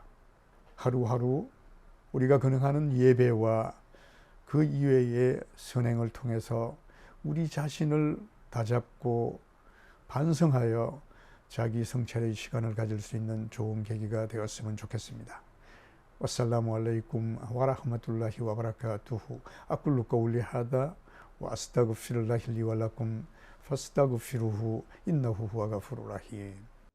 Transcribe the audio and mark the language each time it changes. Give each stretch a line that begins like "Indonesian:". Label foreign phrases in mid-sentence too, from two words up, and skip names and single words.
Korean: 하루하루 우리가 근행하는 예배와 그 이외의 선행을 통해서 우리 자신을 다잡고 반성하여 자기 성찰의 시간을 가질 수 있는 좋은 계기가 되었으면 좋겠습니다.
Arabic: والسلام عليكم ورحمة الله وبركاته. أقول قولي هذا وأستغفر الله لي ولكم فاستغفروه إنه هو الغفور الرحيم.